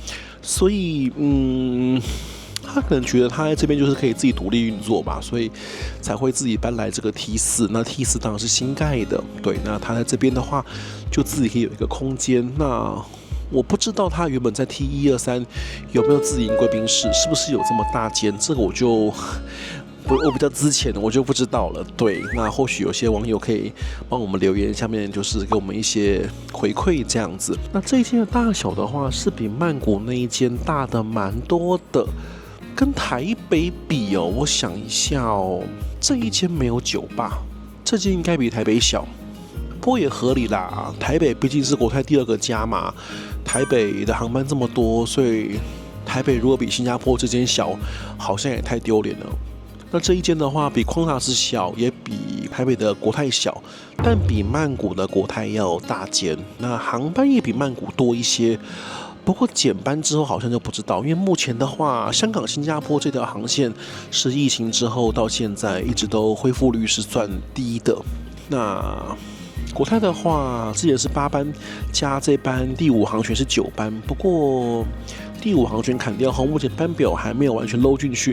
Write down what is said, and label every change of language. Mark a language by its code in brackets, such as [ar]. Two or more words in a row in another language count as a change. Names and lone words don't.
[zh] 所以他可能覺得他在這邊就是可以自己獨立運作吧，所以才會自己搬來這個 T4。那 T4 當然是新蓋的，對。那他在這邊的話，就自己可以有一個空間。那我不知道他原本在 T123有沒有自營貴賓室，是不是有這麼大間？這個我比較資淺的，我就不知道了。對，那或許有些網友可以幫我們留言，下面就是給我們一些回饋這樣子。那這一間的大小的話，是比曼谷那一間大的蠻多的。跟台北比哦，我想一下哦，這一間沒有酒吧，這間應該比台北小。不過也合理啦，台北畢竟是國泰第2個家嘛，台北的航班這麼多，所以台北如果比新加坡這間小，好像也太丟臉了。那這一間的話，比Qantas小，也比台北的國泰小，但比曼谷的國泰要大間，那航班也比曼谷多一些。不過減班之後好像就不知道，因為目前的話，香港、新加坡這條航線是疫情之後到現在一直都恢復率是算低的。那國泰的話，之前是8班加這班第5航權是9班，不過第5航權砍掉後，目前班表還沒有完全摟進去。